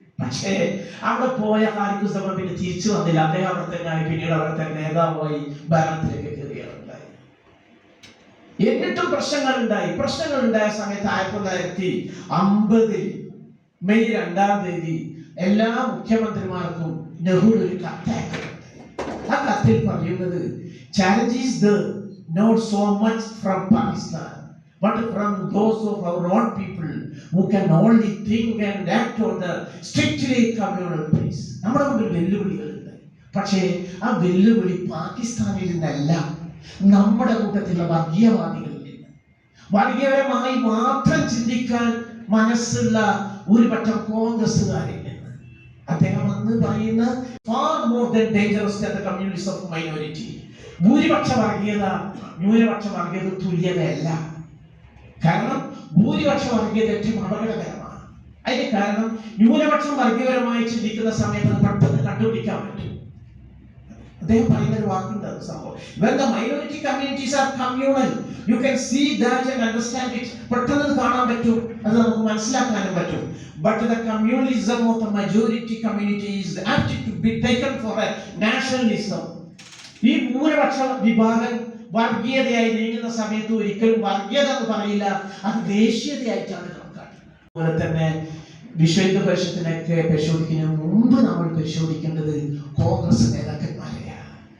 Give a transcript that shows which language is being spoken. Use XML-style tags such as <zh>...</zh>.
<ml>പക്ഷേ അവിടെ പോയ ഖാലിഖുസ്സമാൻ പിന്നെ തിരിച്ചു വന്നില്ല. അദ്ദേഹം അവിടെ തന്നെ ആയി, പിന്നീട് അവിടുത്തെ നേതാവായി ഭരണത്തിലേക്ക് കയറുകയുണ്ടായി. എന്നിട്ടും പ്രശ്നങ്ങൾ ഉണ്ടായ സമയത്ത് 1950 മെയ് 2-ാം തീയതി എല്ലാ മുഖ്യമന്ത്രിമാർക്കും നെഹ്റു ഒരു കത്തയച്ചു. ആ കത്തിൽ പറയുന്നത്,</ml> <en>challenge is there not so much from Pakistan but from those of our own people who can only think and act on the strictly communal base.</en> <ml>നമ്മുടെ മുമ്പിൽ വെല്ലുവിളികളുണ്ട്. പക്ഷേ ആ വെല്ലുവിളി പാകിസ്ഥാനിൽ നിന്നല്ല, നമ്മുടെ കൂട്ടത്തിലുള്ള വർഗീയവാദികളിൽ നിന്ന്. വർഗീയപരമായി മാത്രം ചിന്തിക്കാൻ മനസ്സുള്ള ഒരുപറ്റം കോൺഗ്രസ്സുകാരിൽ നിന്ന്. അദ്ദേഹം അന്ന് പറയുന്ന</ml> <en>far more than dangerous than the communists of minority.</en> <ml>ഭൂരിപക്ഷ വർഗീയത ന്യൂനപക്ഷ വർഗീയത തുല്യതയല്ല. കാരണം ഭൂരിപക്ഷ വർഗീയത ഏറ്റവും അപകടകരമാണ്. അതിന് കാരണം ന്യൂനപക്ഷം വർഗീയപരമായി ചിന്തിക്കുന്ന സമയത്ത് പെട്ടെന്ന് കണ്ടുപിടിക്കാൻ പറ്റും. അദ്ദേഹം പറയുന്ന ഒരു വാക്കുണ്ട്, അത് സംഭവം</ml> <en>when the minority communities are communal you can see that and understand it.</en> <ml>പെട്ടെന്ന് കാണാൻ പറ്റും, അത് നമുക്ക് മനസ്സിലാക്കാനും പറ്റും.</ml> <en>But the communalism of the majority community is apt to be taken for a nationalism.</en> <ml>ഈ ഭൂരിപക്ഷ വിഭാഗം വർഗീയതയായി നീങ്ങുന്ന സമയത്ത് ഒരിക്കലും വർഗീയത എന്ന് പറയില്ല, അത് ദേശീയതയായിട്ടാണ് കണക്കാക്കുന്നത്. അതുപോലെ തന്നെ വിശ്വ പരിഷത്തിനൊക്കെ പരിശോധിക്കുന്നതിന് മുമ്പ് നമ്മൾ പരിശോധിക്കേണ്ടത് കോൺഗ്രസ് നേതാക്കന്മാരെയാണ്.</ml>